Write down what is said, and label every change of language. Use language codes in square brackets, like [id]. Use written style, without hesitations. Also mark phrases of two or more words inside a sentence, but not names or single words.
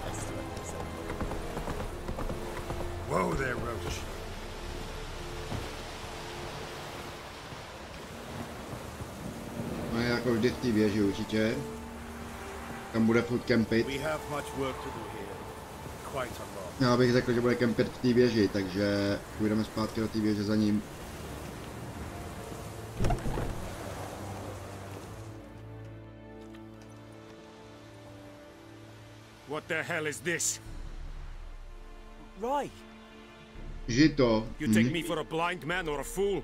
[en] Whoa there, Roach. [cs] No je jako vždy v té věži určitě. Tam bude furt kempit. Já bych řekl, že bude kempit v té věži, takže půjdeme zpátky do té věže za ním. [en] What the hell is this? Right. [cs] Žito. [en] You take me for a blind man or a fool?